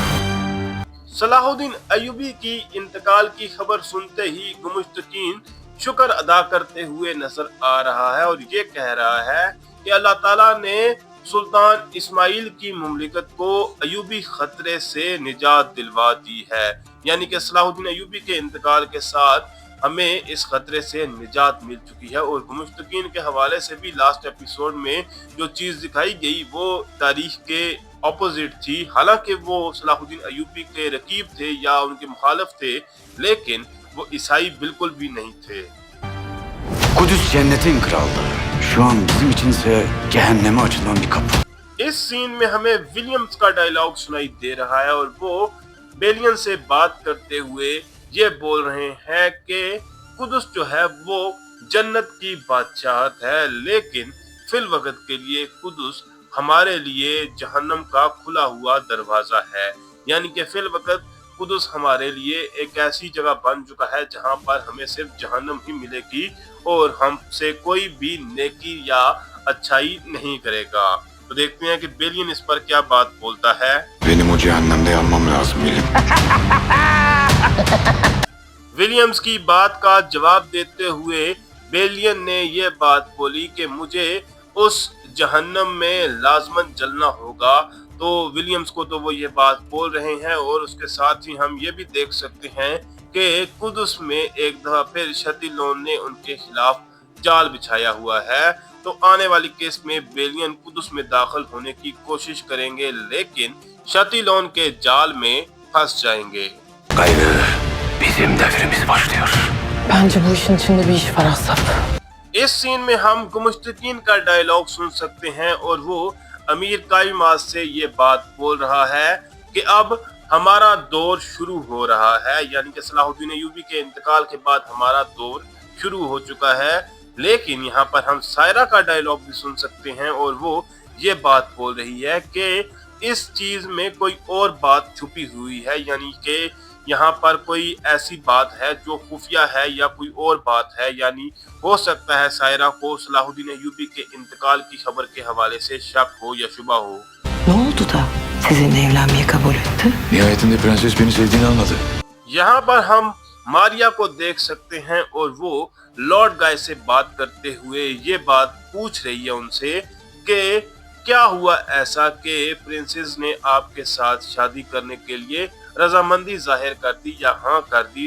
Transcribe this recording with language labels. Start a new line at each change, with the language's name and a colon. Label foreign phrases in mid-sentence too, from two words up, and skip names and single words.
Urdu: صلاح الدین ایوبی کی انتقال کی خبر سنتے ہی گمشتگین شکر ادا کرتے ہوئے نظر آ رہا ہے اور یہ کہہ رہا ہے کہ اللہ تعالیٰ نے سلطان اسماعیل کی مملکت کو ایوبی خطرے سے نجات دلوا دی ہے، یعنی کہ صلاح الدین ایوبی کے انتقال کے ساتھ ہمیں اس خطرے سے نجات مل چکی ہے. اور گمشتگین کے حوالے سے بھی
English: last episode
Urdu: میں جو چیز دکھائی گئی وہ تاریخ کے آپوزٹ تھی. حالانکہ وہ صلاح الدین ایوبی کے رقیب تھے یا ان کے مخالف تھے، لیکن وہ عیسائی بالکل بھی نہیں تھے.
Turkish: Kudüs cennetin krallığı. Şu an bizim içinse cehenneme açılan bir kapı.
Urdu: اس سین میں ہمیں ولیمز کا ڈائیلاگ سنائی دے رہا ہے اور وہ بیلیان سے بات کرتے ہوئے یہ بول رہے ہیں کہ قدس جو ہے وہ جنت کی بادشاہت ہے، لیکن فی الوقت کے لیے قدس ہمارے لیے جہنم کا کھلا ہوا دروازہ ہے، یعنی کہ فی الوقت قدس ہمارے لیے ایک ایسی جگہ بن چکا ہے جہاں پر ہمیں صرف جہنم ہی ملے گی اور ہم سے کوئی بھی نیکی یا اچھائی نہیں کرے گا. تو دیکھتے ہیں کہ بیلیان اس پر کیا بات بولتا ہے.
Turkish: Benim o cehennemde yanmam lazım William.
Urdu: ولیمز کی بات کا جواب دیتے ہوئے بیلیان نے یہ بات بولی کہ مجھے اس جہنم میں لازماً جلنا ہوگا. تو ولیمز کو تو وہ یہ بات بول رہے ہیں اور اس کے ساتھ ہی ہم یہ بھی دیکھ سکتے ہیں کہ قدس میں ایک دفعہ پھر شتیلون نے ان کے خلاف جال بچھایا ہوا ہے. تو آنے والی کیس میں بیلیان قدس میں داخل ہونے کی کوشش کریں گے، لیکن شتیلون کے جال میں پھنس جائیں گے.
Turkish: Gayrı bizim devrimiz başlıyor. Bence bu işin içinde bir iş var Asaf.
Urdu: اس سین میں ہم گمشتگین کا ڈائیلاگ سن سکتے ہیں اور وہ امیر قایماز سے یہ بات بول رہا ہے کہ اب ہمارا دور شروع ہو رہا ہے، یعنی کہ صلاح الدین ایوبی کے انتقال کے بعد ہمارا دور شروع ہو چکا ہے. لیکن یہاں پر ہم سائرہ کا ڈائیلاگ بھی سن سکتے ہیں اور وہ یہ بات بول رہی ہے کہ اس چیز میں کوئی اور بات چھپی ہوئی ہے، یعنی کہ یہاں پر کوئی ایسی بات ہے جو خفیہ ہے یا کوئی اور بات ہے، یعنی ہو سکتا ہے سائرہ کو صلاح الدین ایوبی کے انتقال کی خبر کے حوالے سے شک ہو یا شبہ ہو.
Turkish: Ne oldu da sizinle evlenmeyi kabul etti? Nihayetinde prenses beni sevdiğini anladı.
Urdu: یہاں پر ہم ماریہ کو دیکھ سکتے ہیں اور وہ لارڈ گائے سے بات کرتے ہوئے یہ بات پوچھ رہی ہے ان سے کہ کیا ہوا ایسا کہ پرنسز نے آپ کے ساتھ شادی کرنے کے لیے رضامندی ظاہر کر دی یا ہاں کر دی.